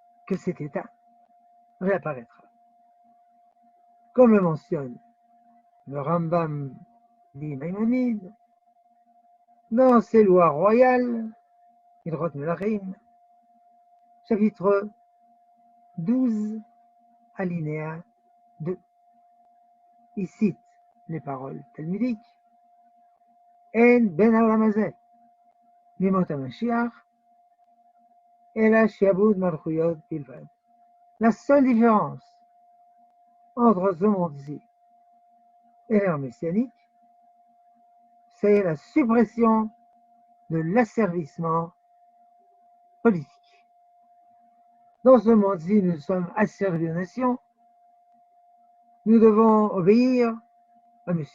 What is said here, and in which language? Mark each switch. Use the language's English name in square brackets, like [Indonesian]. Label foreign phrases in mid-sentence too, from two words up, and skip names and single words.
[French] que cet état réapparaîtra. Comme le mentionne le Rambam d'Maïmonide, dans ses lois royales, [Hebrew] הלכות מלכים, [French] chapitre 12, alinéa 2. Il cite les paroles talmudiques [Hebrew] אין בין העולם הזה לימות המשיח אלא שעבוד מלכויות בלבד. [French] La seule différence entre ce monde-ci et l'ère messianique, c'est la suppression de l'asservissement politique. Dans ce monde-ci, nous sommes asservis aux nations, nous devons obéir à M.